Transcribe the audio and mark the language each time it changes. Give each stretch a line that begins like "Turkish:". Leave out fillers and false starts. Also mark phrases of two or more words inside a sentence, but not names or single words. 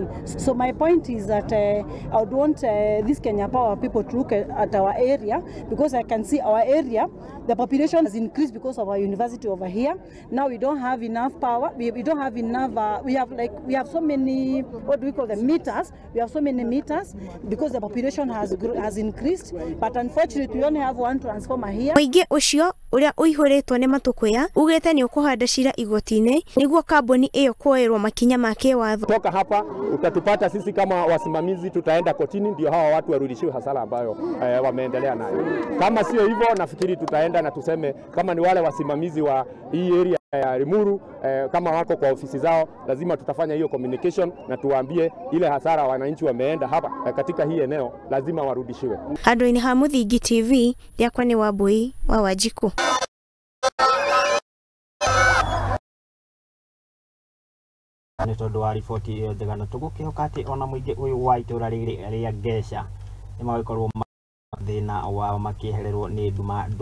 English: So my point is that I would want this Kenya Power people to look at our area, because I can see our area, the population has increased because of our university over here. Now we don't have enough power. We don't have enough. We have so many, what do we call them, meters. We have so many meters because the population has increased. But unfortunately, we only have one transformer here.
Kikuyu: Mũingĩ ũcio ũrĩa ũihũrĩtwo nĩ matũkũya ugĩte nĩ ũkũhanda cira igoti-inĩ nĩguo kambuni ĩyo kuoerwo makinya ma kĩwatho.
Swahili: Toka hapa utatupata sisi kama wasimamizi, tutaenda kotini ndio hawa watu warudishiwe hasara ambayo wameendelea nayo. Kama sio hivyo, nafikiri tutaenda na tuseme kama ni wale wasimamizi wa hii area ya Limuru, kama wako kwa ofisi zao, lazima tutafanya hiyo communication na tuwaambie ile hasara wananchi wameenda hapa katika hii eneo lazima warudishiwe.
Kikuyu: Handũ-inĩ ha Mũthingi TV, rĩakwa nĩ Wambui wa Wanjiku. Nĩ tondũ wa riboti ĩyo njega na tũgũkĩhoka atĩ ona mũingĩ ũyũ wa itũra rĩrĩ rĩa Ngecha nĩ magĩkorwo thĩna wao makĩehererwo nĩ ndumanu.